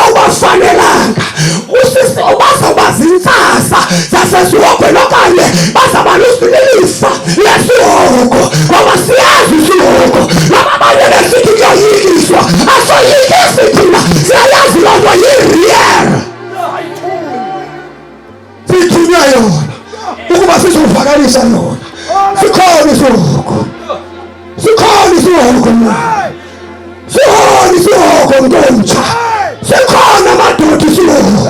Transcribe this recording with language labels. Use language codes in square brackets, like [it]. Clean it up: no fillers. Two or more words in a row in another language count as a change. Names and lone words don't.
[xh] ubafanelanga usisi obazoba zintsasa zasesihogweni okanye bazaba lusililifa lesihogo, ngoba siyazi isihogo noma abanye besithi kuyoyikiswa, asoyikisi thina siyayazi loo nto yi-real, sithunywa yona ukuba sizovakalisa yona. Sikhona isihogo, sikhona isihogo mna, sikhona isihogo ntomtsha, sikhona madoda isihogo.